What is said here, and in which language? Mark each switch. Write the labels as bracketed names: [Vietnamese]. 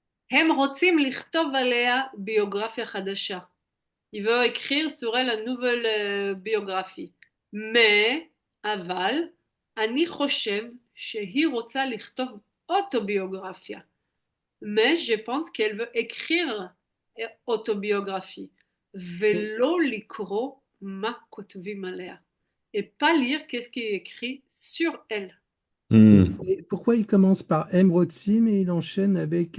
[Hebrew] הם רוצים לכתוב עליה ביוגרפיה חדשה. [French] Il veut écrire sur elle une nouvelle biographie. [Hebrew] Mais, אבל, אני חושב שהיא רוצה לכתוב אוטוביוגרפיה. [French] Mais je pense qu'elle veut écrire autobiographie. [Hebrew] ולא לקרוא מה כותבים עליה. [French] Et pas lire qu'est-ce qui est écrit sur elle. Hmm. Et pourquoi il commence par M Rotzim et il enchaîne avec